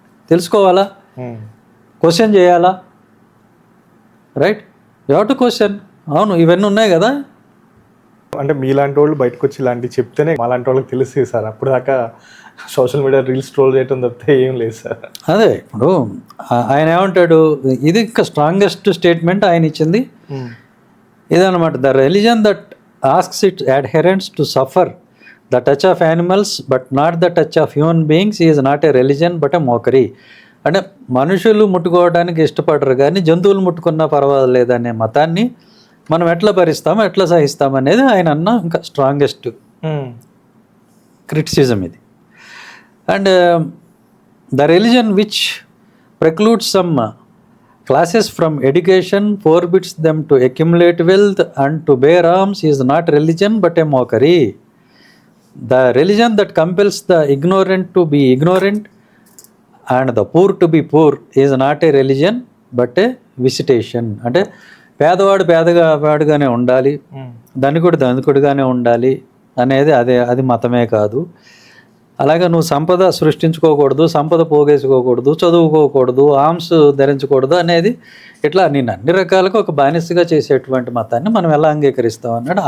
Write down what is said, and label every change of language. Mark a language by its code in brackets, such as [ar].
[te] తెలుసుకోవాలా, క్వశ్చన్ చేయాలా, right? [en] You have to question. [te] అవును, ఇవన్నీ ఉన్నాయి కదా. అంటే మీలాంటి వాళ్ళు బయటకు వచ్చి ఇలాంటివి చెప్తేనే మాలాంటి వాళ్ళకి తెలుస్తుంది సార్. అప్పుడు దాకా సోషల్ మీడియా రీల్స్ ట్రోల్ చేయడం తప్పితే ఏం లేదు సార్. అదే ఇప్పుడు ఆయన ఏమంటాడు, ఇది ఇంకా స్ట్రాంగెస్ట్ స్టేట్మెంట్ ఆయన ఇచ్చింది ఇదన్నమాట. [en] The religion that asks its adherents to suffer the touch of animals but not the touch of human beings is not a religion but a mockery. [te] అంటే మనుషులు ముట్టుకోవడానికి ఇష్టపడరు కానీ జంతువులు ముట్టుకున్నా పర్వాలేదు అనే మతాన్ని మనం ఎట్లా భరిస్తామో ఎట్లా సహిస్తాం అనేది ఆయన అన్న ఇంకా స్ట్రాంగెస్ట్ క్రిటిసిజం ఇది. [en] And the religion which precludes some classes from education, forbids them to accumulate wealth and to bear arms is not religion but a mockery. The religion that compels the ignorant to be ignorant and the poor to be poor is not a religion but a visitation. [te] అంటే పేదవాడు పేదవాడుగానే ఉండాలి, ధనికుడు ధనికుడుగానే ఉండాలి అనేది అది మతమే కాదు. అలాగే నువ్వు సంపద సృష్టించుకోకూడదు, సంపద పోగేసుకోకూడదు, చదువుకోకూడదు, ఆర్మ్స్ ధరించకూడదు అనేది ఇట్లా నేను అన్ని రకాలుగా ఒక బానిసగా చేసేటువంటి మతాన్ని మనం ఎలా అంగీకరిస్తాం అన్నాడు.